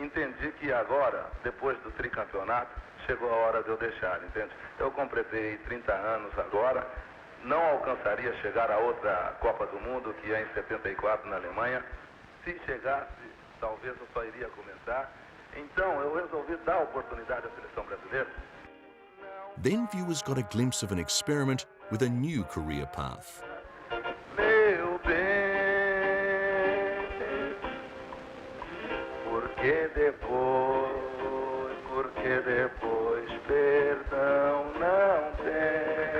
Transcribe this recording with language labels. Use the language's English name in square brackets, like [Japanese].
[Portuguese] entendi que agora, depois do tricampeonato, chegou a hora de eu deixar, entende? Eu completei 30 anos agora, não alcançaria chegar a outra Copa do Mundo, que é em 74 na Alemanha. Se chegasse, talvez eu só iria começar. Então, eu resolvi dar a oportunidade à seleção brasileira. [English] Then viewers got a glimpse of an experiment with a new career path. [Portuguese] Meu bem, porque depois perdão não tem.